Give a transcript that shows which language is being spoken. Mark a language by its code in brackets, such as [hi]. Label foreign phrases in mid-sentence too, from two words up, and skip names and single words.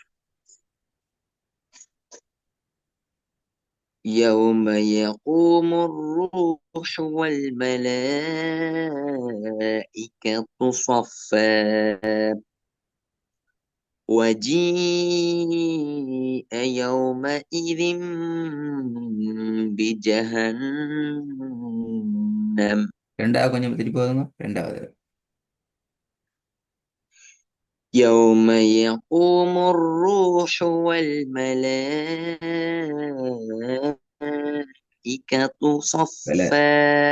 [ar] يوم يقوم الروح والملائكة صفا وجيء يومئذ بجهنم [ta] ரெண்டாவது கொஞ்சம் திருப்பி போதுங்க. ரெண்டாவது. [ar] يوم يقوم الروح والملائكة [ta] பல [ar] صفا.